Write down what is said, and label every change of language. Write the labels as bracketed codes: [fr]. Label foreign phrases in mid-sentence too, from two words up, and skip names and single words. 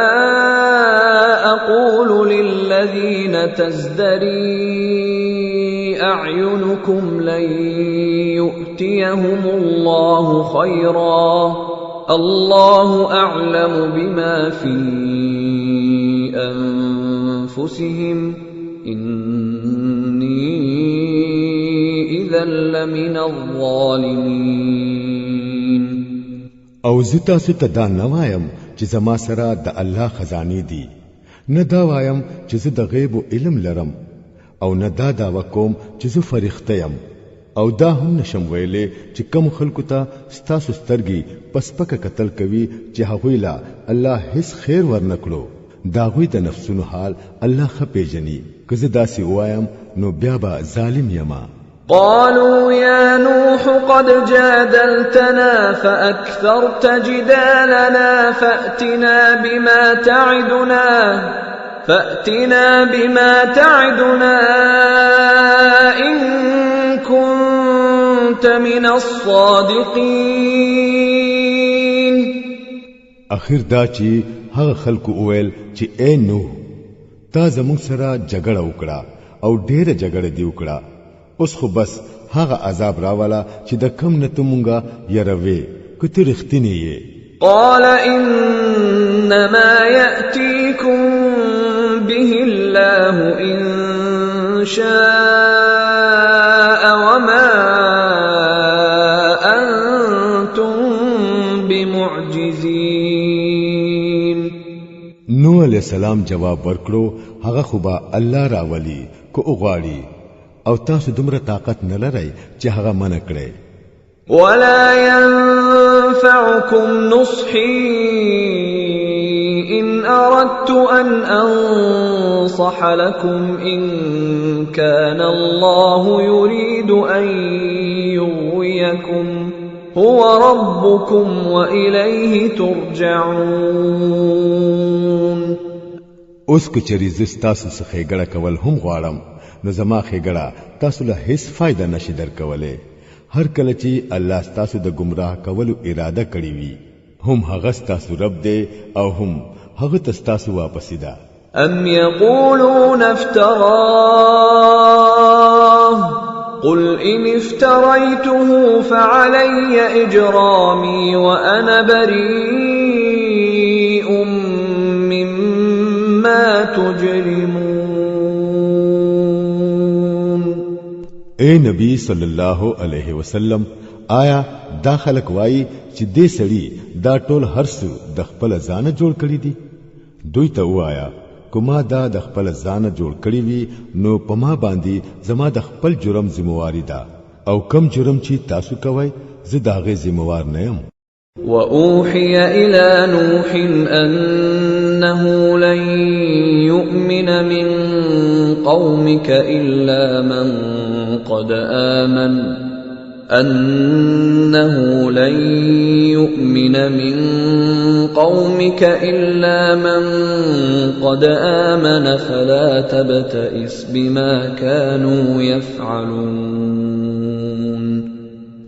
[ar] أقول للذين تزدري أعينكم لن يؤتيهم الله خيرا الله أعلم بما في أنفسهم إني إذا لمن الظالمين. [ps] او زتا ست دا نوایم چې زما سره د الله خزانه دي، نه دا وایم چې زه د غیب علم لرم، او نه دا دعوه کوم چې زه فرښتہ یم، او دا هم نشم ویلې چې کم خلکو ته ستاسو سترګي پسپکه قتل کوي چې هغوی لا الله هیڅ خیر ورنکړو. دا غوی د نفسونو حال الله خپېجني. که زه داسې وایم نو بیا به ظالم یما. [ar] قالوا يا نوح قد جادلتنا فأكثرت جدالنا فأتنا بما تعدنا إن كنت من الصادقين. [ps] اخر دا چې هغه خلکو اویل چې اے نوح، تا زموږ سره جګړه وکړه او ډېره جګړه دی وکړه، اوس خو بس هغه عذاب راواله چې د کم نه ته مونږه یروي کته رښتینی یې. [ar] قال انما يأتيكم به الله إن شاء وما أنتم بمعجزين. [ps] نوح علیہ السلام جواب ورکړو، هغه خو به الله راولي کو غواړي، او تاسو دومره طاقت نه لرئ چې هغه منع کړئ. [ar] ولا ينفعكم نصحي إن أردت أن أنصح لكم إن كان الله يريد أن يغويكم هو ربكم وإليه ترجعون. [ps] اوس کچری زستاسو څخه ګړه کول هم غواړم، نو زما خېګړه تاسو له هیڅ فائدہ نشي درکولې. هر کله چې الله تاسو د گمراه کولو اراده کړی وي، هم هغه تاسو رب دی او هم هغه تاسو واپس ده. [ar] ام يقولون افتراه قل إن افتريته فعلي إجرامي وأنا بريء مما تجرمون. [ps] اے نبی [ar] صلی الله علیه وسلم، [ps] آیا دا خلق وای چې دې سړي دا ټول هرڅ د خپل ځانه جوړ کړی دي؟ دوی ته وایا کومه دا د خپل ځانه جوړ کړی وي نو په ما باندې زما د خپل جرم ذمہواری ده، او کم جرم چې تاسو کوی زه داغه ذمہوار نه یم. [ar] وأوحي إلى نوح أنه لن يؤمن من قومك إلا من قد آمن فلا تبتئس بما كانوا يفعلون.